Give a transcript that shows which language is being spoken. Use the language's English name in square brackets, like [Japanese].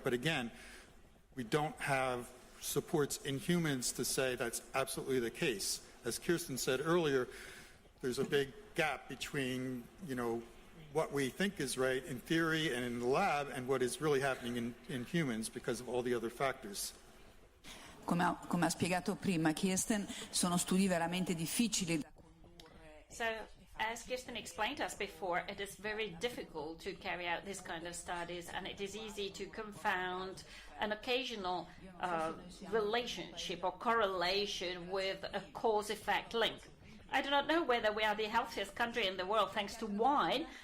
[English] But again, we don't have supports in humans to say that's absolutely the case. As Kiersten said earlier, there's a big gap between, what we think is right in theory and in the lab and what is really happening in humans because of all the other factors. [Italian] Come ha spiegato prima Kiersten, sono studi veramente difficili da condurre. [English] So, as Kirsten explained to us before, it is very difficult to carry out this kind of studies, and it is easy to confound an occasional relationship or correlation with a cause-effect link. I do not know whether we are the healthiest country in the world thanks to wine.